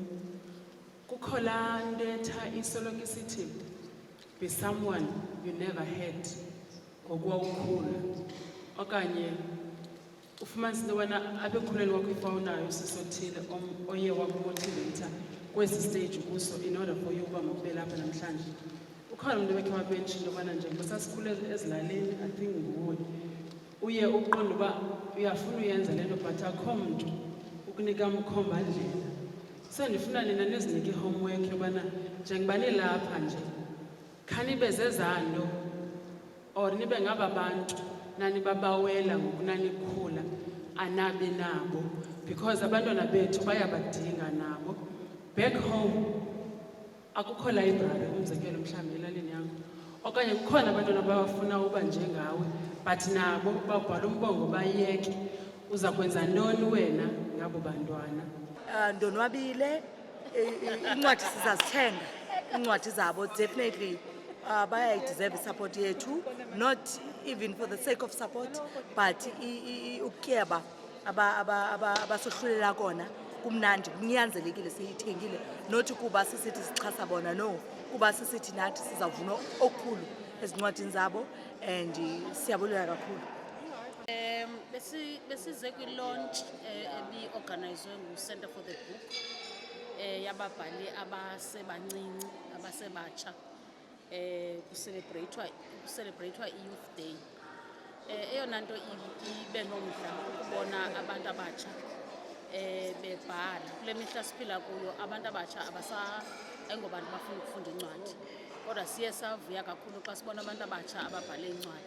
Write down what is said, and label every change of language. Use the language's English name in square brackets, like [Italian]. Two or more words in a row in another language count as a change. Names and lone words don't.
[Xhosa] Kukho laa ntetha isoloko isithi [English] be someone you never had [Xhosa] ngokuwawukhula, okanye ufumanise into wena apha ekukhuleni wakho ifowunayo sisothile oye wakumotiveyitha kwesi stage kuso [English] in order for you [Xhosa] uba makube lapha namhlanje. Ukhona umntu bekhe wabentsho into yobana njengoba sasikhule ezilalini, [English] I think [Xhosa] nguwe, uye uqonda uba uyafuna uyenza le nto but akho mntu ukunika mkhombandlela. So ndifuna nina nizinike i-homework yobana njengoba nilapha nje khanibe zezaa nto or nibe ngaba bantu nanibabawela ngokunanikhula anabi nabo, because abantwana bethu bayabadinga nabo. [English] Back home [Xhosa] akukho library umzekelo mhlawumbi elalini yakho, okanye kukhona abantwana abafuna uba njengawe but nabo babhala umbongo bayeke. Uza kwenza ntoni wena ngabo bantwana? ndonwabile incwadi sizazithenga incwadi zabo definitely bayayideserve support yethu, [English] not even for the sake of support, [Xhosa] but ukutyeba abasohlulela kona kumnandi kunyanzelekile siyithengile, not kuba sisithi sixhasa bona, no, kuba sisithi nathi sizavuna okukhulu ezincwadini zabo and siyabulela kakhulu. Besize kwi-launch ebi-organizwe ngu-Center for the Book yababhali abasebancinci abasebatsha kuselebreyithwa i-Youth Day. Eyona nto ibe nomdla ukubona abantu abatsha bebhala. Kule mihla siphila kuyo abantu abatsha ayingobantu bafuna ukufunda incwadi, kodwa siye savuya kakhulu xa sibona abantu abatsha ababhale incwadi.